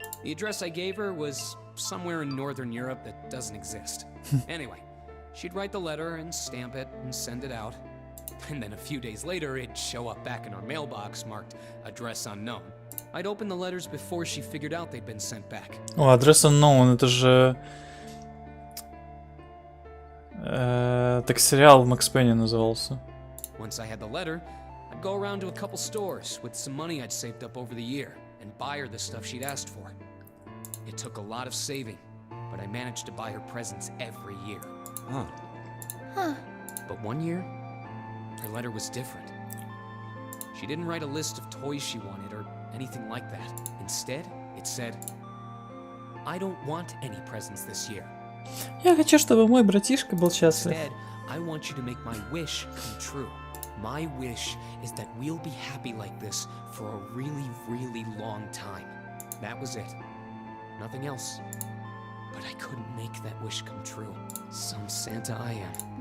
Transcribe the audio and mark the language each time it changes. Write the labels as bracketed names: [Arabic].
[English] The address I gave her was somewhere in Northern Europe that doesn't exist. Anyway, she'd write the letter and stamp it and send it out. And then a few days later, it'd show up back in our mailbox marked address unknown. I'd open the letters before she figured out they'd been sent back. [Russian] О, адрес unknown, это же... Так сериал в Макс Пенни назывался. [English] Once I had the letter, I'd go around to a couple stores with some money I'd saved up over the year and buy her the stuff she'd asked for. It took a lot of saving, but I managed to buy her presents every year. Huh. But one year, her letter was different. She didn't write a list of toys she wanted or anything like that. Instead, it said, I don't want any presents this year. [Russian] Я хочу, чтобы мой братишка был счастлив. [English] Instead, I want you to make my wish come true. My wish is that we'll be happy like this for a really, really long time. That was it. Nothing else. But I couldn't make that wish come true. Some Santa I am.